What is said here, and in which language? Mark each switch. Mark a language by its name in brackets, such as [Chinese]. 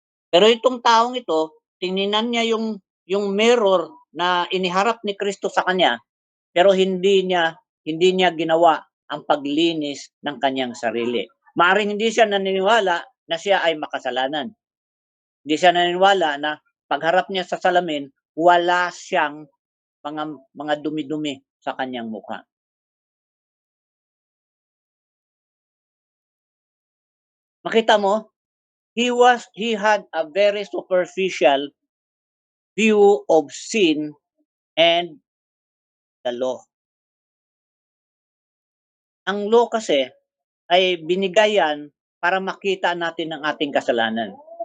[Filipino] Pero itong taong ito, tingnan niya yung mirror na iniharap ni Kristo sa kanya, pero hindi niya ginawa ang paglinis ng kanyang sarili. Maaring hindi siya naniniwala na siya ay makasalanan. Hindi siya naniniwala na pagharap niya sa salamin, wala siyang mga dumi-dumi sa kanyang mukha. Makita mo, [English] he had a very superficial view of sin and the law. [Filipino] Ang law kasi ay binigay yan para makita natin ang ating kasalanan.